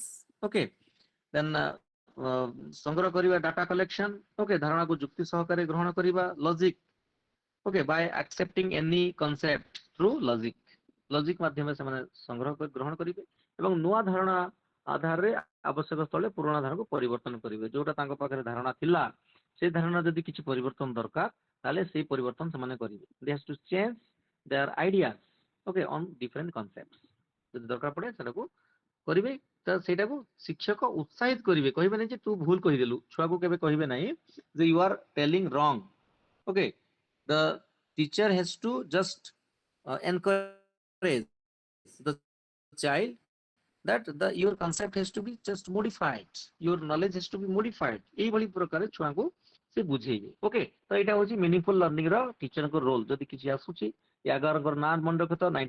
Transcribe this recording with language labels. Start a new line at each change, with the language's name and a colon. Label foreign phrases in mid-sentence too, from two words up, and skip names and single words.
Odia: ଓକେ, ଦେନ୍ ସଂଗ୍ରହ କରିବା
English: data collection,
Odia: ଓକେ, ଧାରଣାକୁ ଯୁକ୍ତି ସହକାରେ ଗ୍ରହଣ କରିବା, ଲଜିକ, ଓକେ,
English: by accepting any concept through logic,
Odia: ଲଜିକ ମାଧ୍ୟମରେ ସେମାନେ ସଂଗ୍ରହ କରି ଗ୍ରହଣ କରିବେ ଏବଂ ନୂଆ ଧାରଣା ଆଧାରରେ ଆବଶ୍ୟକ ସ୍ଥଳେ ପୁରୁଣା ଧାରଣାକୁ ପରିବର୍ତ୍ତନ କରିବେ। ଯୋଉଟା ତାଙ୍କ ପାଖରେ ଧାରଣା ଥିଲା ସେ ଧାରଣା ଯଦି କିଛି ପରିବର୍ତ୍ତନ ଦରକାର ତାହେଲେ ସେଇ ପରିବର୍ତ୍ତନ ସେମାନେ କରିବେ।
English: They have to change their ideas, okay, on different concepts.
Odia: ଯଦି ଦରକାର ପଡେ ସେଟାକୁ କରିବେ। ତ ସେଇଟାକୁ ଶିକ୍ଷକ ଉତ୍ସାହିତ କରିବେ, କହିବେନି ଯେ ତୁ ଭୁଲ କହିଦେଲୁ। ଛୁଆକୁ କେବେ କହିବେ ନାହିଁ ଯେ
English: You are telling wrong. Okay, the teacher has to just encourage the child that your concept has to be just modified, your knowledge has to be modified,
Odia: ଏଇଭଳି ପ୍ରକାର ଛୁଆଙ୍କୁ ସେ ବୁଝେଇବେ। ଓକେ, ତ ଏଇଟା ହଉଛି
English: meaningful learning
Odia: ର ଟିଚରଙ୍କ ରୋଲ। ଯଦି କିଛି ଆସୁଛି ୟାଗରଙ୍କର ନାଁ ମନେ ରଖତ